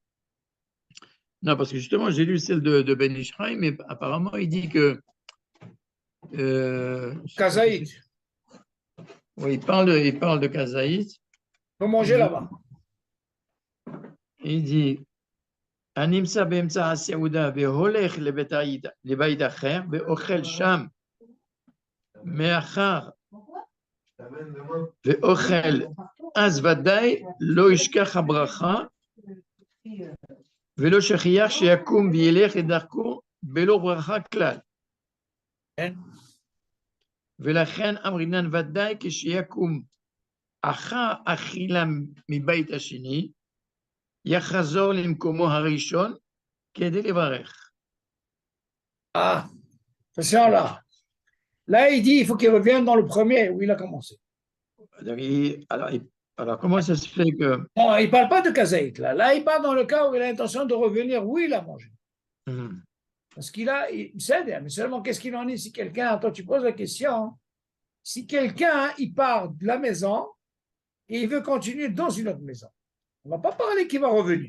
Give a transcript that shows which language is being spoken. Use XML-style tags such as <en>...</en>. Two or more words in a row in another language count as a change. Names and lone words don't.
<fr>Non, parce que justement, j'ai lu celle de Ben Ishraï, mais apparemment, il dit que. Kazaït. Oui, il parle de Kazaït. Il faut manger là-bas. Il dit</fr> <he>אם נמצא באמצע הסעודה והולך לבית אחר ואוכל שם מאחר ואוכל אז ודאי לא ישכח הברכה ולא שכיח שיקום וילך לדרכו בלא ברכה כלל. כן? ולכן אמרינן ודאי כשיקום אחר אכילה מבית השני, יחזור למקומו הראשון כדי לברך.</he> <fr>Ah, attention là. Là, il dit il faut qu'il revienne dans le premier où il a commencé. Alors, comment ça se fait que... Non, il ne parle pas de kazaït là. Là, il parle dans le cas où il a l'intention de revenir où il a mangé. Parce qu'il sait, mais seulement qu'est-ce qu'il en est si quelqu'un, attends, tu poses la question, si quelqu'un, il part de la maison et il veut continuer dans une autre maison, on ne va pas parler qu'il va revenir.</fr>